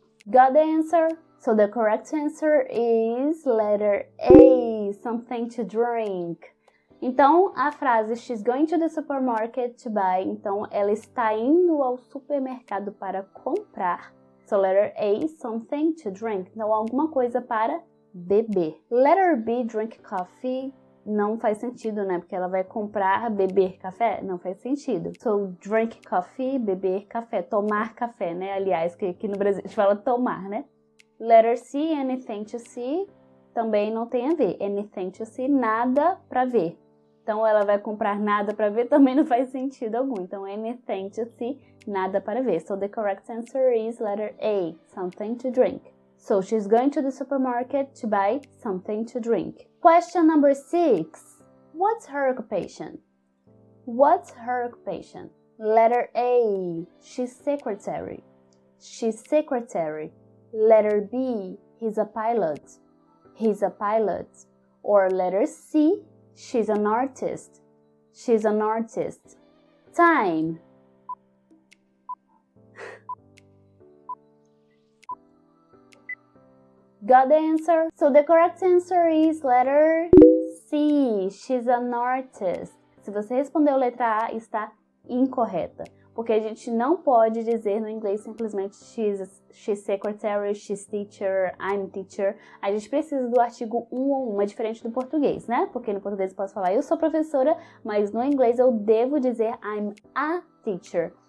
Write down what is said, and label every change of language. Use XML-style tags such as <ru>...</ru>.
<en>Got the answer? So the correct answer is letter A, something to drink.</en> <pt>Então, a frase</pt> <en>she's going to the supermarket to buy.</en> <pt>Então, ela está indo ao supermercado para comprar.</pt> <en>So letter A, something to drink.</en> <pt>Então, alguma coisa para beber.</pt> <en>Letter B, drink coffee.</en> <pt>Não faz sentido, né? Porque ela vai comprar, beber café. Não faz sentido.</pt> <en>So, drink coffee,</en> <pt>beber café. Tomar café, né? Aliás, que aqui no Brasil a gente fala tomar, né?</pt> <en>Letter C, anything to see.</en> <pt>Também não tem a ver.</pt> <en>Anything to see,</en> <pt>nada para ver. Então, ela vai comprar nada para ver, também não faz sentido algum. Então,</pt> <en>anything to see,</en> <pt>nada para ver.</pt> <en>So, the correct answer is letter A, something to drink. So, she's going to the supermarket to buy something to drink. Question number 6. What's her occupation? What's her occupation? Letter A, she's secretary. She's secretary. Letter B, he's a pilot. he's a pilot. Or letter C, she's an artist. She's an artist. Time. Got the answer? So the correct answer is letter C, she's an artist.</en> <pt>Se você respondeu letra A, está incorreta. Porque a gente não pode dizer no inglês simplesmente</pt> <en>she's secretary, she's teacher, I'm teacher.</en> <pt>A gente precisa do artigo um ou uma, diferente do português, né? Porque no português eu posso falar eu sou professora, mas no inglês eu devo dizer</pt> <en>I'm a teacher.</en>